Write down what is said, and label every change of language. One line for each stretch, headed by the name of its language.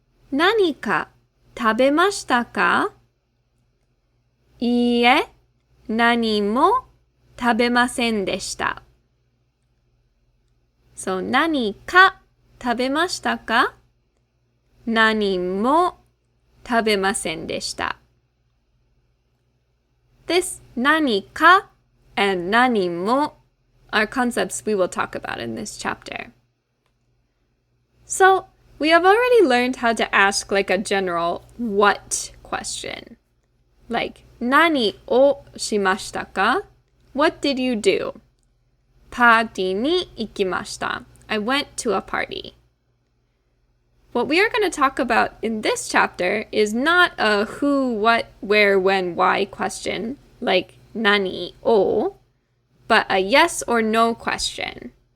Japanese: 何か食べましたか？いいえ、何も食べませんでした。そう、何か食べましたか？何も食べませんでした。
English: This 何か and 何も are concepts we will talk about in this chapter. So, we have already learned how to ask like a general what question.
Japanese: Like, 何をしましたか?
English: What did you do?
Japanese: パーティーに行きました.
English: I went to a party. What we are going to talk about in this chapter is not a who, what, where, when, why question, like 何を, but a yes or no question.